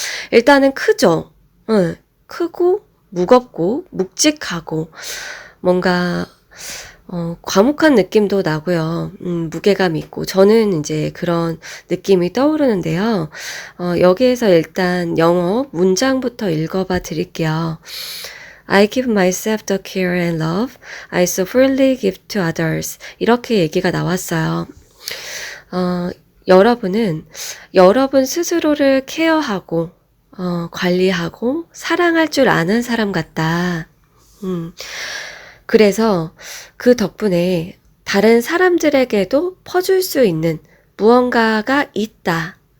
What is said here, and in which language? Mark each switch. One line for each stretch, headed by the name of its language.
Korean: 일단은 크죠? 응. 크고 무겁고 묵직하고 뭔가 과묵한 느낌도 나고요. 무게감 있고 저는 이제 그런 느낌이 떠오르는데요. 여기에서 일단 영어 문장부터 읽어봐 드릴게요.
English: I give myself the care and love I so freely give to others.
Korean: 이렇게 얘기가 나왔어요. 여러분은 여러분 스스로를 케어하고 관리하고 사랑할 줄 아는 사람 같다. 그래서 그 덕분에 다른 사람들에게도 퍼줄 수 있는 무언가가 있다.